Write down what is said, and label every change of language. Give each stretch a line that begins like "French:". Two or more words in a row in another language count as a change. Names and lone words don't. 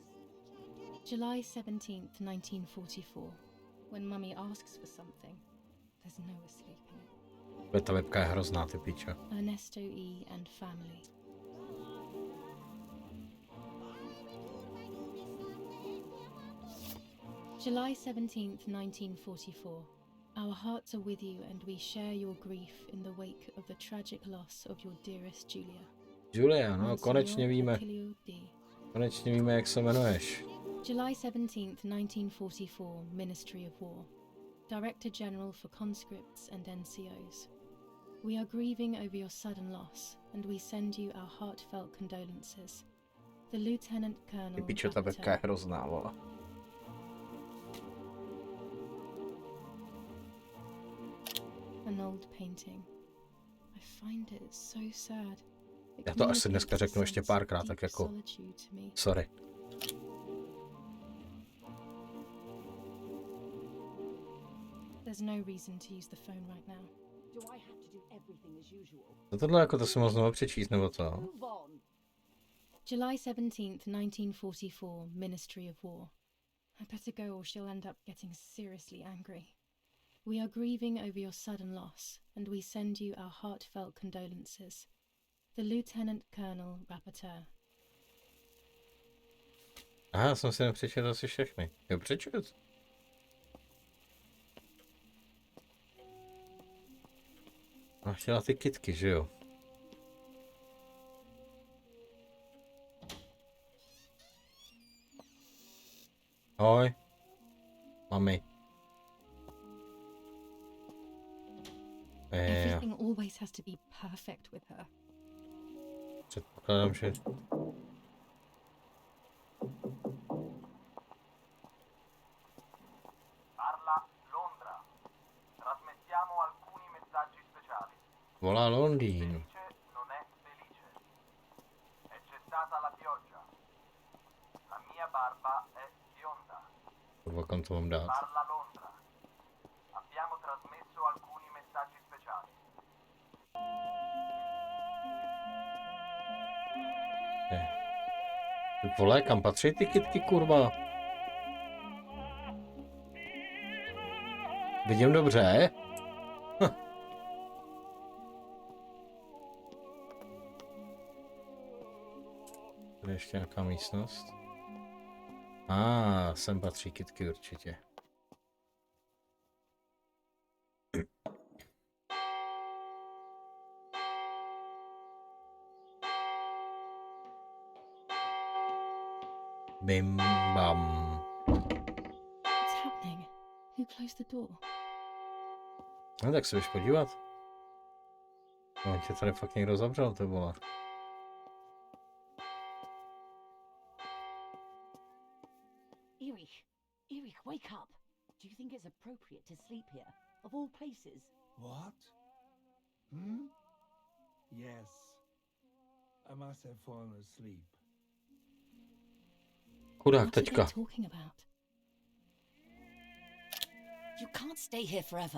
English: July 17th, 1944. When Mummy asks for something, there's no escaping it.
Czech: Ta webka je hrozná, ty piče.
English: Ernesto E. and family. July 17th, 1944. Our hearts are with you and we share your grief in the wake of the tragic loss of your dearest Julia. Julia,
Czech: no Monsignor konečně víme. Herculio D. Konečně víme, jak se jmenuješ.
English: July 17th, 1944, Ministry of War. Director General for Conscripts and NCOs. We are grieving over your sudden loss, and we send you our heartfelt condolences. The Lieutenant
Czech: Ty
English: Colonel
Czech: piče, ta webka je hrozná, vole.
English: An old painting. I find it so sad. It
Czech: Já to asi
English: communicates
Czech: dneska a řeknu ještě
English: sense of
Czech: párkrát, tak
English: deep
Czech: jako
English: solitude to me. sorry. There's no reason to use the phone right now. Do I have to do everything as usual?
Czech: To tohle jako to si moc znovu přečíst, nebo to?
English: Move on. July 17th, 1944, Ministry of War. I better go or she'll end up getting seriously angry. We are grieving over your sudden loss, and we send you our heartfelt condolences. The Lieutenant Colonel Rapporteur.
Czech: Aha, já jsem si nepřečetl asi všechny. Jo, přečet. A chtěla ty kytky, že jo? Ahoj. Mami.
English: Everything always has to be perfect with her.
Czech: Předpokládám, že...
Italian: Parla Londra. Trasmettiamo alcuni messaggi speciali.
Czech: Volá Londýn.
Italian: Felice non è felice. È cessata la pioggia. La mia barba è bionda.
Czech: Kurva, kam to mám dát?
Italian: Parla Londra. Abbiamo trasmesso alcuni messaggi speciali.
Czech: Ty vole, kam patří ty kytky, kurva? Vidím dobře? Hm. Tady ještě nějaká místnost. Sem patří kytky určitě. Bim bam.
English: What's happening? Who closed the door?
Czech: No tak se běž podívat. On tě tady fakt někdo zavřel, ty vole.
English: Erich, wake up. Do you think it's appropriate to sleep here, of all places? What? Hmm? Yes. I must have fallen asleep.
Czech: Chudák
English: What are
Czech: teďka.
English: they talking about? You can't stay here forever.